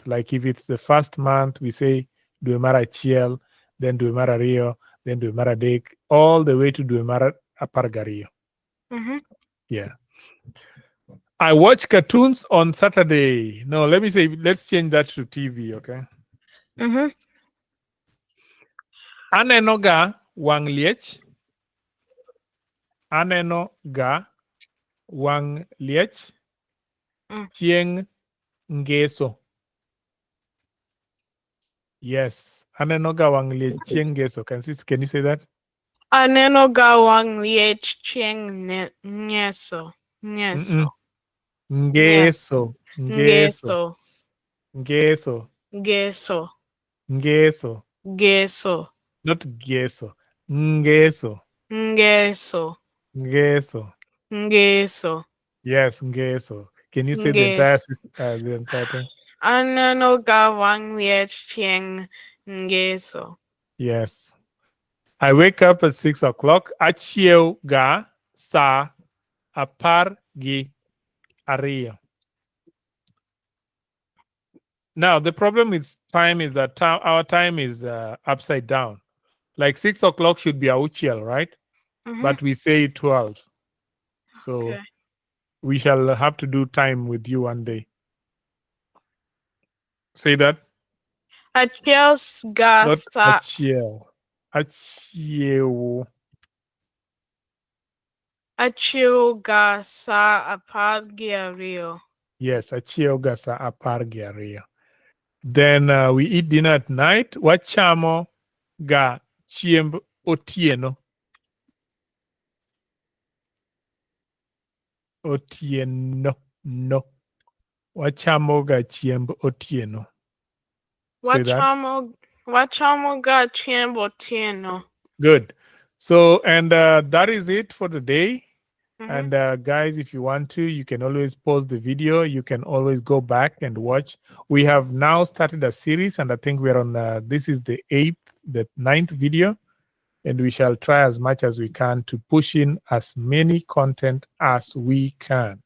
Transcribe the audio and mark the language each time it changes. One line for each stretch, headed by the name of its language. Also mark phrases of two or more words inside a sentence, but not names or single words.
English: Like if it's the first month, we say
Luo (Kenya and Tanzania): Duemara Chiel,
English: then
Luo (Kenya and Tanzania): Duemara Rio,
English: then
Luo (Kenya and Tanzania): Duemara Dek,
English: all the way to
Luo (Kenya and Tanzania): Duemara Apargario. Mhm.
English: Yeah. I watch cartoons on Saturday. No, let me say, let's change that to TV, okay? Mhm.
Luo (Kenya and Tanzania): Aneno ga wang liech. Aneno ga wang liech. Mm. Chieng ngeso. Yes. Aneno ga wang liech chieng ngeso.
English: Can you say that?
Luo (Kenya and Tanzania): Aneno gawang liech chieng nyeso. Nyeso. Mm-mm. Nye. Ngeso. Ngeso. Ngeso. Ngeso. Geso. Ngeso. Geso. Not geso. Ngeso. Ngeso. Ngeso. Ngeso. Yes, ngeso.
English: Can you say
Luo (Kenya and Tanzania): Nges.
English: the entire thing?
Luo (Kenya and Tanzania): Aneno gawang liech chieng ngeso.
English: Yes. I wake up at 6 o'clock.
Luo (Kenya and Tanzania): Achiew ga sa apar gi ariyo.
English: Now the problem with time is that our time is upside down. Like 6 o'clock should be auchiel, right? Mhm. But we say 12. So Okay. we shall have to do time with you one day. Say that.
Luo (Kenya and Tanzania): Achiels
English: Not
Luo (Kenya and Tanzania): gasa. achiel. Achiew. Achil gasa apagyario. Yes, achiew ga sa apar gi ariyo.
English: Then we eat dinner at night.
Luo (Kenya and Tanzania): Wachamo ga chiemb otieno. Otieno. No. Wachamo ga chiemb otieno.
English: Say that.
Luo (Kenya and Tanzania): Wachamo ga chiembo tieno.
English: Good. So, and that is it for the day. Mhm. And guys, if you want to, you can always pause the video. You can always go back and watch. We have now started a series, and I think we're on, this is the ninth video. And we shall try as much as we can to push in as many content as we can.